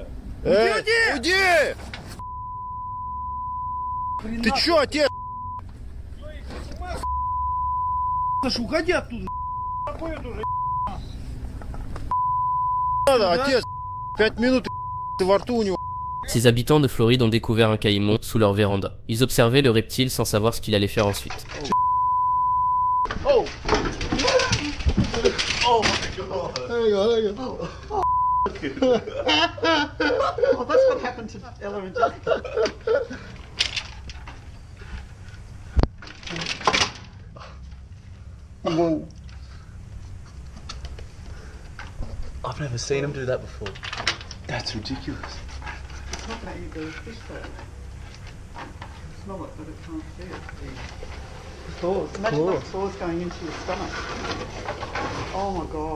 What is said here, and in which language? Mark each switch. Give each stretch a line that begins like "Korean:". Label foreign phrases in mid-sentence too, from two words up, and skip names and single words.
Russian: Уйди! Ты чё, отец? Саша, уходи оттуда. Надо, отец. 5 minutes, ты во рту у него.
French: Ces habitants de Floride ont découvert un caïman sous leur véranda. Ils observaient le reptile sans savoir ce qu'il allait faire ensuite.
English: Oh. Oh my god. There you go. Oh, that's what happened to Ella and Jack. Whoa. I've never seen him do that before. That's ridiculous. It's not letting you go fish though. Smell it, but it can't see it. Claws. Imagine those claws going into your stomach. Oh my god.